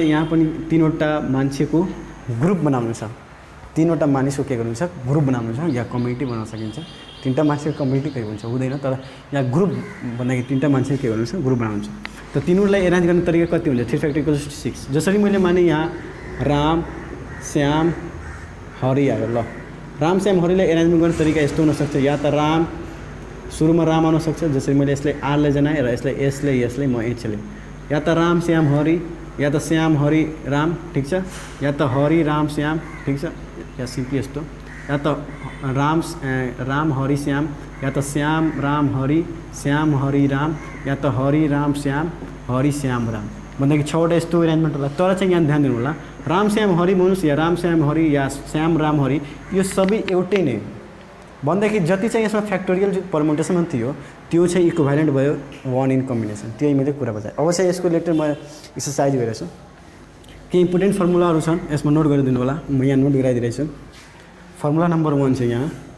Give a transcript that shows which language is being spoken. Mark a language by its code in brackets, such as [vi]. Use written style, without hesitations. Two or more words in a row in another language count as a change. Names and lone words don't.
[ne] यहाँ पनि 3वटा मान्छेको ग्रुप बनाउनु छ 3वटा मानिसको के गर्नु छ ग्रुप बनाउनु छ या कम्युनिटी बनाउन सकिन्छ 3टा मान्छेको कम्युनिटी के हुन्छ हुँदैन तर यहाँ ग्रुप भन्दाखेरि 3टा मान्छे के गर्नु छ ग्रुप बनाउनु छ त तिनीहरूलाई एरेन्ज गर्ने तरिका कति हुन्छ 3 फ्याक्टोरियल 6 जसरी मैले माने यहाँ राम श्याम हरि आयो ल राम श्याम हरिलाई एरेन्जमेन्ट गर्ने तरिका यस्तो हुनसक्छ या त राम सुरुमा राम आउन सक्छ जसरी मैले यसलाई आरले जनाएँ र यसलाई म एचले या त राम श्याम हरि या त श्याम हरि राम ठीक छ या त हरि राम श्याम ठीक छ या सिम्पली यस्तो या त राम हरि श्याम या त श्याम राम हरि श्याम हरि राम या त हरि राम श्याम हरि श्याम राम भन्दाखेरि 6वटा यस्तो एरेन्जमेन्ट होला तर चाहिँ यहाँ ध्यान दिनु होला राम श्याम हरि भन्नुहोस् या राम श्याम हरि या श्याम राम हरि यो सबै एउटै नै भन्दाखेरि जति चाहिँ यसमा फ्याक्टोरियल जो परमुटेसन थियो त्यो चाहिँ इक्विभ्यालेन्ट भयो 1 [en] in combination [ne] त्यही मैले कुरा बताएँ अब चाहिँ यसको रिलेटेड म एक्सर्साइज गरेको छु केही इम्पोर्टेन्ट फर्मुलाहरू छन् यसमा नोट गरिदिनु होला म यहाँ नोट गराइदिरहेको छु [en] formula number [ne] 1 चाहिँ यहाँ